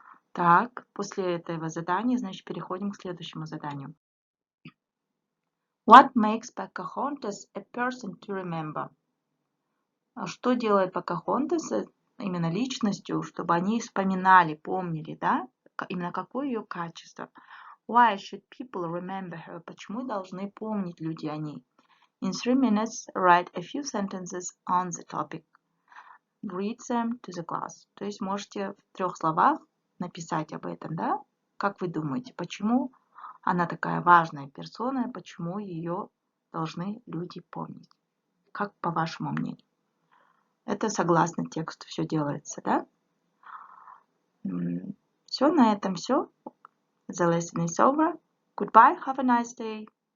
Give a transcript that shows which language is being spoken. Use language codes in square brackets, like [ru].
[ru] Так, после этого задания, значит, переходим к следующему заданию. [en] What makes Pocahontas a person to remember? [ru] Что делает Покахонтас именно личностью, чтобы они вспоминали, помнили, да, именно какое ее качество? [en] Why should people remember her? [ru] Почему должны помнить люди о ней? [en] In 3 minutes, write a few sentences on the topic. Read them to the class. [ru] То есть можете в 3 словах написать об этом, да? Как вы думаете, почему она такая важная персона, почему ее должны люди помнить? Как по вашему мнению? Это согласно тексту все делается, да? Все, на этом все. [en] The lesson is over. Goodbye, have a nice day.